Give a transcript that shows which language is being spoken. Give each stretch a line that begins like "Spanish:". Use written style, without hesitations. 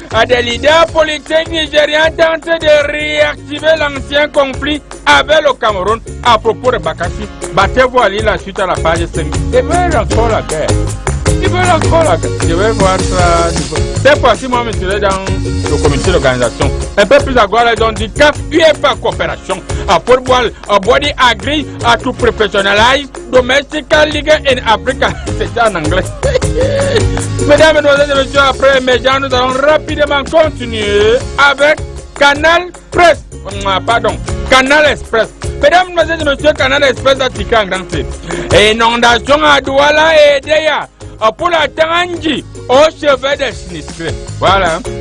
French: Des leaders politiques nigériens tentent de réactiver l'ancien conflit avec le Cameroun à propos de Bakassi. Battez-vous à lire la suite à la page 5. Ils veulent encore la guerre. Ils veulent encore la guerre. Je vais voir ça. Cette fois-ci, moi, je serai dans le comité d'organisation. Un peu plus à gauche, ils ont dit CAF, UEFA coopération.
English: Football, body agree to professionalize domestic league in Africa.
French: C'est en anglais. Mesdames, Mesdemoiselles et Messieurs, après émergence, nous allons rapidement continuer avec Canal Presse. Pardon, Canal Express. Mesdames, Mesdemoiselles et Messieurs, Canal Express à Tikang. Inondation à Douala et Deya pour la Tangi au chevet des sinistrés. Voilà.